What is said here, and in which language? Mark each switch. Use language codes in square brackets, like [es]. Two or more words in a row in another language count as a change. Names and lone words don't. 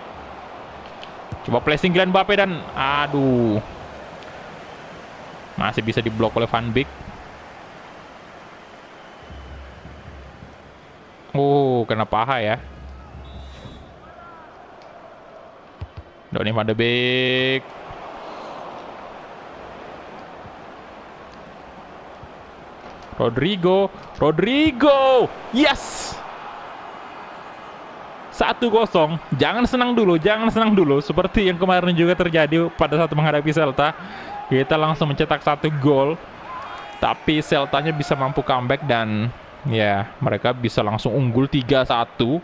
[id] Coba placing Kylian Mbappe dan aduh. Masih bisa diblok oleh Van Beek. Oh, kena paha ya. Donny van de Beek. Rodrigo. Yes. 1-0. Jangan senang dulu. Seperti yang kemarin juga terjadi pada saat menghadapi Celta. Kita langsung mencetak 1 gol. Tapi Celtanya bisa mampu comeback dan ya mereka bisa langsung unggul 3-1.